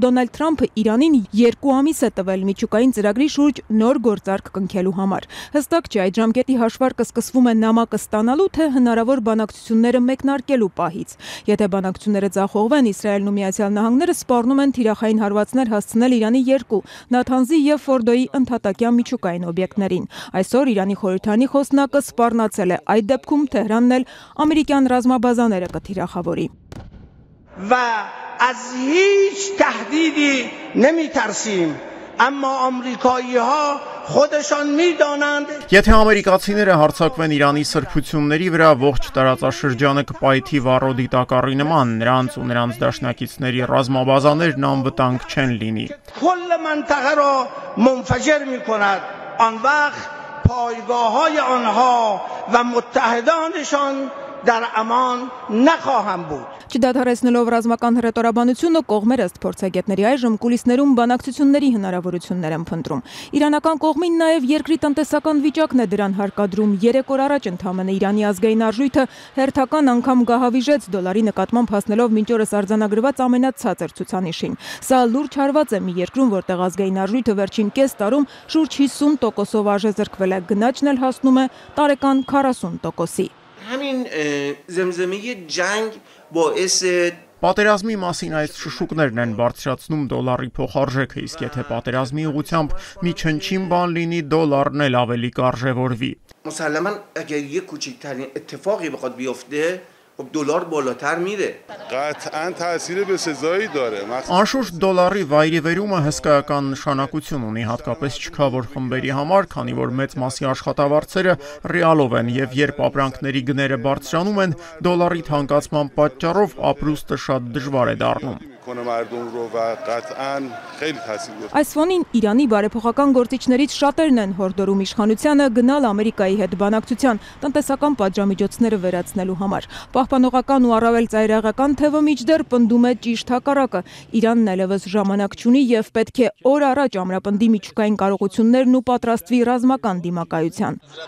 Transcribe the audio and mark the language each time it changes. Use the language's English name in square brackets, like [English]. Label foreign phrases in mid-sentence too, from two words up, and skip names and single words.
[Armenian] Դոնալդ Թրամփը Իրանին 2 ամիս է տվել միջուկային ծրագրի շուրջ նոր գործարք կնքելու համար։ Հստակ չէ այդ ժամկետի հաշվարկը սկսվում է նամակը ստանալու, թե հնարավոր բանակցությունները մեկնարկելու Եթե բանակցությունները ձախողվեն, Իսրայելն ու Միացյալ Նահանգները սպառնում են թիրախային հարվածներ հասցնել Իրանի 2 Նաթանզի եւ Ֆորդոյի ընդհատակյան միջուկային օբյեկտներին։ Այսօր Իրանի խորհրդանի խոսնակը սպառնացել է այդ դեպքում Թեհրանն էլ ամերիկյան ռազմաբազաները կթիրախավորի։ [Persian] و از هیچ تهدیدی نمی‌ترسیم اما آمریکایی‌ها خودشان می‌دانند [Armenian] Եթե ամերիկացիները հարձակվեն Իրանի սրբությունների վրա, ողջ տարածաշրջանը կպայթի վառոդի տակառի նման, նրանց ու նրանց դաշնակիցների ռազմաբազաներն անվտանգ չեն լինի։ [Persian] کل منطقه را منفجر می‌کند آن وقت پایگاه‌های آنها و متحدانشان در امان نخواهم بود. [Armenian] Չդադարեցնելով ռազմական հռետորաբանությունը կողմերը ըստ փորձագետների այժմ կուլիսներում բանակցությունների հնարավորություններ են փնտրում։ Իրանական կողմին նաև երկրի տնտեսական վիճակն է դրան հարկադրում։ 3 օր առաջ ընդամենը Իրանի ազգային արժույթը հերթական անգամ գահավիժեց դոլարի նկատմամբ հասնելով մինչ օրս արձանագրված ամենացածր ցուցանիշին։ Սա լուրջ հարված է մի երկրում, որտեղ ազգային արժույթը վերջին կես տարում շուրջ 50%-ով արժեզրկվել է, գնաճն էլ հասնում է տարեկան 40%-ի։ [Persian] همین زمزمه جنگ باعث [Armenian] Պատերազմի մասին այս շշուկներն են բարձրացնում դոլարի փոխարժեքը, իսկ եթե պատերազմի ուղղությամբ մի չնչին բան լինի, դոլարն էլ ավելի կարժևորվի։ [Persian] مسلما اگر یک کوچکترین اتفاقی بخواد بیفته خب دلار بالاتر میره. قطعا تاثیر بسزایی داره. [Armenian] Անշուշտ դոլարի վայրիվերումը հսկայական նշանակություն ունի հատկապես չքավոր խմբերի համար, քանի որ մեծ մասի աշխատավարձերը ռեալով են եւ երբ ապրանքների գները բարձրանում են, դոլարի թանկացման պատճառով ապրուստը շատ դժվար է դառնում։ Այս ֆոնին Իրանի բարեփոխական գործիչներից շատերն են հորդորում իշխանությանը գնալ Ամերիկայի հետ բանակցության տնտեսական պատժամիջոցները վերացնելու համար։ Պահպանողական ու առավել ծայրահեղական թևը մինչդեռ պնդում է ճիշտ հակառակը։ Իրանն այլևս ժամանակ չունի եւ պետք է օր առաջ ամրապնդի միջուկային կարողություններն ու պատրաստվի ռազմական դիմակայության։